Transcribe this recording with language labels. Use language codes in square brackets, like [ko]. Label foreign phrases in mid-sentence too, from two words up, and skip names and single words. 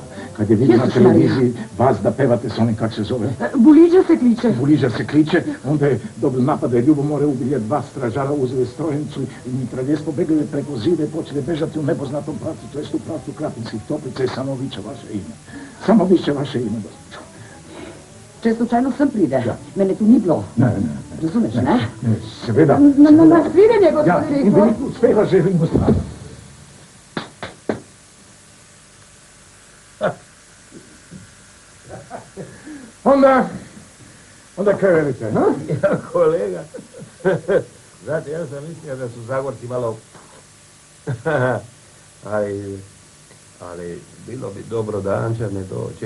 [hr] Kad je vidio na televiziji vas da pevate s onim, kak se zove? [sl] Buliđa se kliče. [hr] Buliđa se kliče, onda je dobil napad, je ljubomore, ubilje 2 stražara, uzeli strojnicu i mitraljes pobegli preko zida i počeli bežati u nepoznatom pravcu, to jest u pravcu Krapinskih Toplica i samo viče vaše ime. Samo viče vaše ime, gospođo. [sl] Če slučajno sam pride. Da. Mene tu ni bilo. Ne. Razumeš, ne? Ne, seveda. Na svidenje, gospod direktor. Ja, in veliko uspeva želim, gospod. [hr] Onda kaj velite, ha? [sl] Ja, kolega. [hr] Znate, ja sam mislio da su Zagorci malo ali bilo bi dobro da Anđa ne dođe.